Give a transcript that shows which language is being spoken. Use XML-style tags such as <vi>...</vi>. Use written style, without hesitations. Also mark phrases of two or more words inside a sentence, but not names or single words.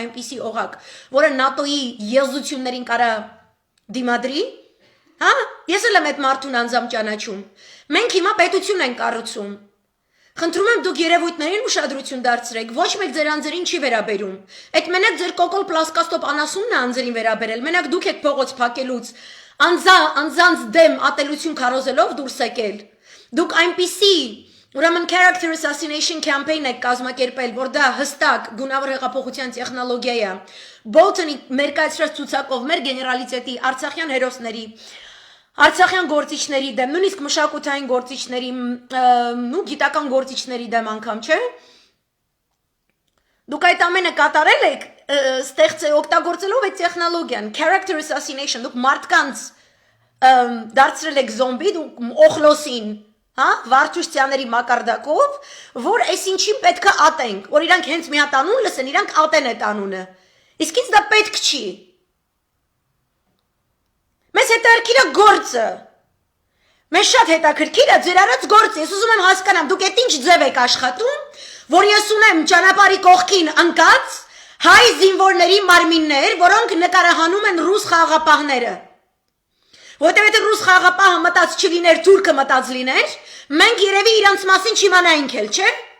<hy>այնպիսի օղակ, որը ՆԱՏՕ-ի ելզություններին կարա դիմադրի, հա, ես էլ եմ այդ մարդուն անձամբ ճանաչում։ Մենք հիմա պետություն ենք կառուցում։ Խնդրում եմ դուք երևույթներին ուշադրություն դարձրեք, ոչ մեկ ձեր անձերին չի վերաբերում։ Այդ մենակ ձեր կոկոլ պլասկաստոպ անասունն է անձերին վերաբերել, մենակ դուք եք փողոց փակելուց, անձանց դեմ ատելություն քարոզելով դուրս եկել։ Դուք այնպիսի, ուրեմն</hy> <en>character assassination campaign</en> <hy>եք կազմակերպել, որ դա հստակ գունավոր հեղափոխության տեխնոլոգիա է։ Բոլթոնի մերկայացրած ցուցակով մեր գեներալիտետի արցախյան հերոսների Արցախյան գործիչների դեմ, նույնիսկ մշակութային գործիչների, ու գիտական գործիչների դեմ անգամ, չէ։ Դուք այդ ամենը կատարել եք, օգտագործելով այդ տեխնոլոգիան,</hy> <en>character assassination,</en> <hy>դուք մարդկանց դարձրել եք զոմբի, դուք օխլոսին, հա, վարչուշտյաների մակարդակով, որ այս ինչին պետք է ատենք, որ իրանք հենց մի հատ անուն լսեն, իրանք ատեն այդ անունը։ Իսկ ինձ դա պետք չի։ Մեզ հետաքրքիր է գործը։ Մեզ շատ հետաքրքիր է ձեր արած գործը։ Ես ուզում եմ հասկանամ, դուք այդ ինչ ձև եք աշխատում, որ ես ունեմ ճանապարհի կողքին ընկած հայ զինվորների մարմիններ, որոնք նկարահանում են ռուս խաղաղապահները։ Որտեղ եթե ռուս խաղաղապահը մտած չլիներ, թուրքը մտած լիներ, մենք երևի իրանց մասին չիմանայինք էլ, չէ՞։</hy>